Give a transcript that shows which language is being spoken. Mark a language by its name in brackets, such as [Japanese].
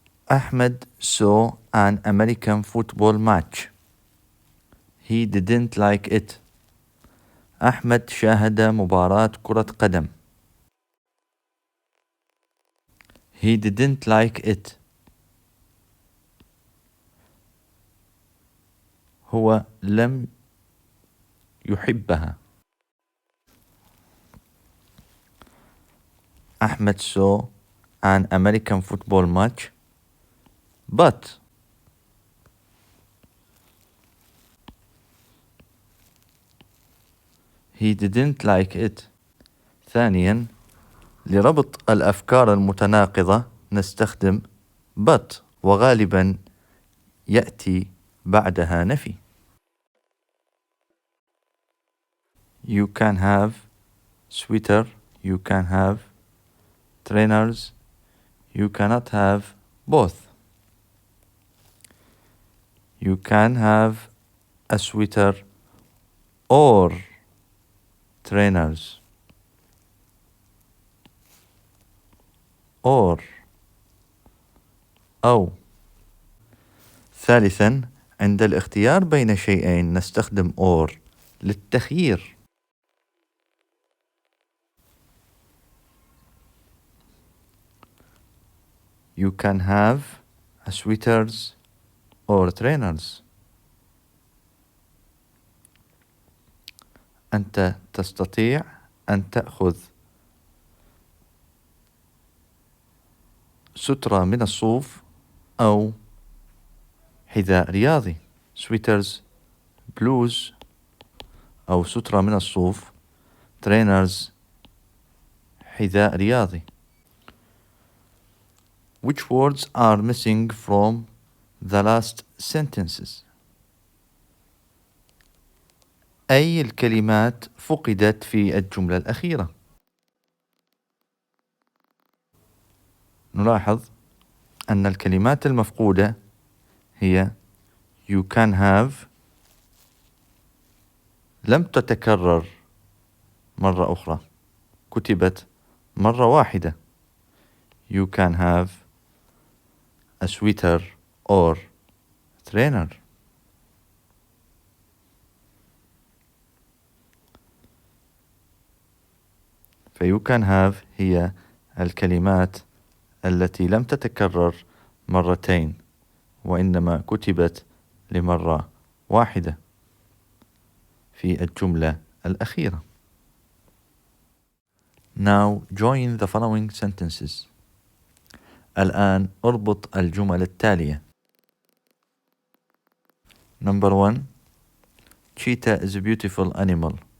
[English] Ahmed saw an American football match. He didn't like it. [Arabic] أحمد شاهد مباراة كرة قدم. [English] He didn't like it. [Arabic] هو لم يحبها. أحمد [English] saw an American football match, but he didn't like it. [Arabic] ثانيا لربط الأفكار المتناقضة نستخدم but وغالبا يأتي بعدها نفي. [English] You can have sweater. You can have trainers. You cannot have both. You can have a sweater or trainers. [Arabic] or أو. ثالثا عند الاختيار بين شيئين نستخدم or للتخيير. [English] You can have a sweaters or trainers. [Arabic] أنت تستطيع أن تأخذ سترة من الصوف أو حذاء رياضي. [English] sweaters blues [Arabic] أو سترة من الصوف. trainers حذاء رياضي. [English] Which words are missing from the last sentences? [Arabic] أي الكلمات فقدت في الجملة الأخيرة؟ نلاحظ أن الكلمات المفقودة هي [English] you can have [Arabic] لم تتكرر مرة أخرى، كتبت مرة واحدة. [English] You can have a sweater or trainer. you can have [Arabic] هي الكلمات التي لم تتكرر مرتين وإنما كتبت لمرة واحدة في الجملة الأخيرة. [English] Now join the following sentences. [Arabic] الآن اربط الجمل التالية. [English] Number 1. Cheetah is a beautiful animal.